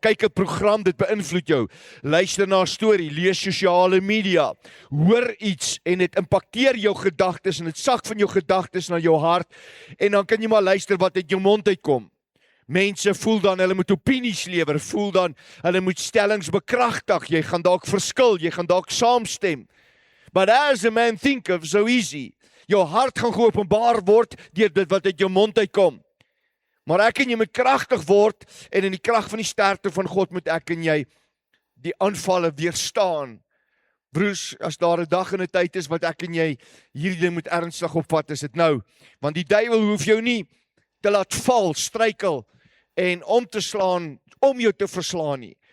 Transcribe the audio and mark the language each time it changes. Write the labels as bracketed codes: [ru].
[af] Kyk 'n program, dit beïnvloed jou. Luister na 'n storie, lees sosiale media, hoor iets en dit impakteer jou gedagtes en dit sak van jou gedagtes na jou hart en dan kan jy maar luister wat uit jou mond uitkom. Mense voel dan, hulle moet opinies lewer, voel dan, hulle moet stellings bekragtig, jy gaan dalk verskil, jy gaan dalk saamstem. [en] But as a man thinketh, so easy. [af] Jou hart gaan geopenbaar word deur dit wat uit jou mond uitkom. Maar ek en jy moet kragtig word en in die krag van die sterkte van God moet ek en jy die aanvalle weerstaan. Broers, as daar 'n dag en 'n tyd is wat ek en jy hierdie ding moet ernstig opvat, is dit nou. Want die duiwel hoef jou nie te laat val, struikel en om te slaan, om jou te verslaan nie.